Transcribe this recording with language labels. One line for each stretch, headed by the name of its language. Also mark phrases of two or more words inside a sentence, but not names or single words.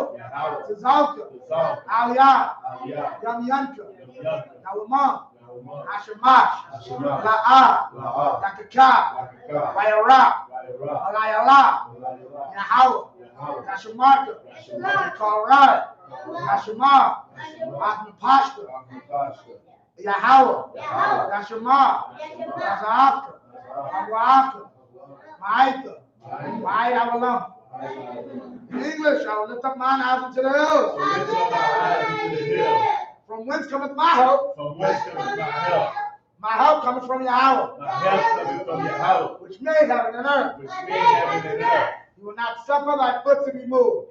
English: Tzalka, Aliyah, Yamyanka, Yalamah, Hashemash, La'ah, Yakaka, Wayara, Alayala, Yahweh, Yashemaka, Kalrai, Yashemah, Ahmapashka, Yahweh, Yashemah, Yazahaka, Abuaka, Ma'aika, Ma'ayavalam. In English, I will lift up mine eyes unto the hills. From whence cometh my help? My help cometh from Yahweh. Which made heaven and earth. He will not suffer thy foot to be moved.